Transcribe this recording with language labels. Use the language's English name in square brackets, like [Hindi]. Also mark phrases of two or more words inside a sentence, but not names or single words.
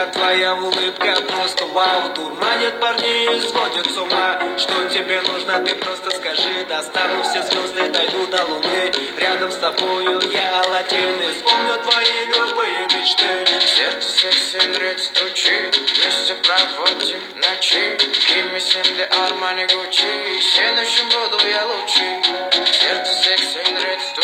[Russian] Твоя улыбка просто вау, дурманит парней и сводит с ума. Что тебе нужно, ты просто скажи. Достану все звезды, дойду до луны. Рядом с тобою я Аладдин, исполню твои любые мечты. Сердце 80 рет стучит. Вместе проводим ночи. [Kazakh] Кимесем Армани Гуччи. Сен үшін [Russian] буду я лучший. Сердце 80 рет